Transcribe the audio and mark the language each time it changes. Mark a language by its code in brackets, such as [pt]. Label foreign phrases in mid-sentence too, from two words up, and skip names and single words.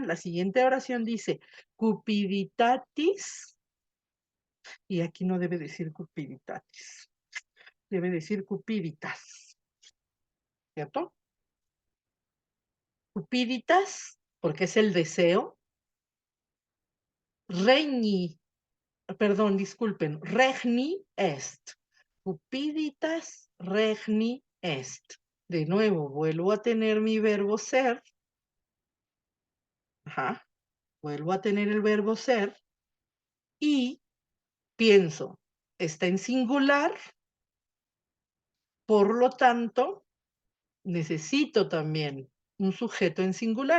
[es] La siguiente oración dice, cupiditatis, y aquí no debe decir cupiditatis, debe decir cupiditas, ¿cierto? Cupiditas, porque es el deseo. Regni, perdón, disculpen, [la] regni est. Cupiditas regni est. [es] De nuevo, vuelvo a tener mi verbo ser. Ajá, vuelvo a tener el verbo ser y pienso, está en singular, por lo tanto, necesito también un sujeto en singular.